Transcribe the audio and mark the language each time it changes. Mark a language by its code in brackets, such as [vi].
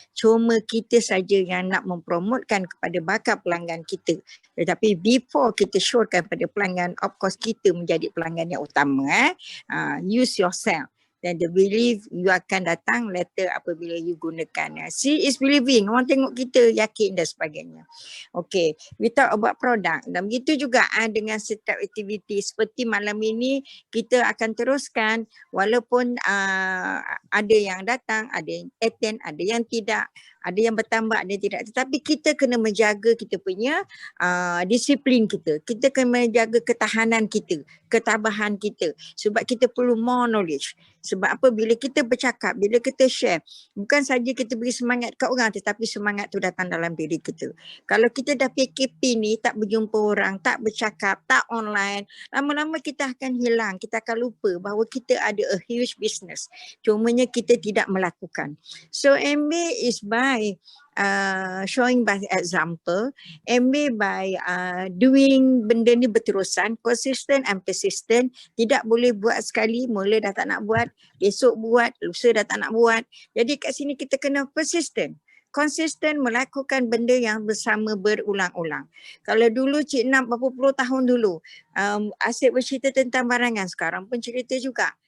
[ms] Cuma kita saja yang nak mempromotkan kepada bakal pelanggan kita. Tetapi [en] before [ms] kita showkan pada pelanggan, [en] of course [ms] kita menjadi pelanggan yang utama. [en] Use yourself. dan the belief you [ms] akan datang [en] later [ms] apabila [en] you [ms] gunakan. [en] See is believing. [ms] Orang tengok kita yakin dan sebagainya. [en] Okay, we talk about product. [ms] Dan begitu juga dengan setiap aktiviti seperti malam ini kita akan teruskan walaupun ada yang datang, ada yang attend, ada yang tidak, ada yang bertambah, ada yang tidak. Tetapi kita kena menjaga kita punya disiplin kita. Kita kena menjaga ketahanan kita, ketabahan kita. Sebab kita perlu [en] more knowledge. [ms] Sebab apa? Bila kita bercakap, bila kita share, bukan saja kita beri semangat kat orang tetapi semangat tu datang dalam diri kita. Kalau kita dah PKP ni, tak berjumpa orang, tak bercakap, tak online, lama-lama kita akan hilang. Kita akan lupa bahawa kita ada [en] a huge business. [ms] Cumanya kita tidak melakukan. [en] So MBA is by showing by example, MBA by doing [ms] benda ni berterusan, [en] consistent and persistent. [ms] Tidak boleh buat sekali, mula dah tak nak buat, besok buat, lusa dah tak nak buat. Jadi kat sini kita kena persistent. Konsisten melakukan benda yang bersama berulang-ulang. Kalau dulu Cik Nam berapa puluh tahun dulu, asyik bercerita tentang barangan, sekarang pun cerita juga.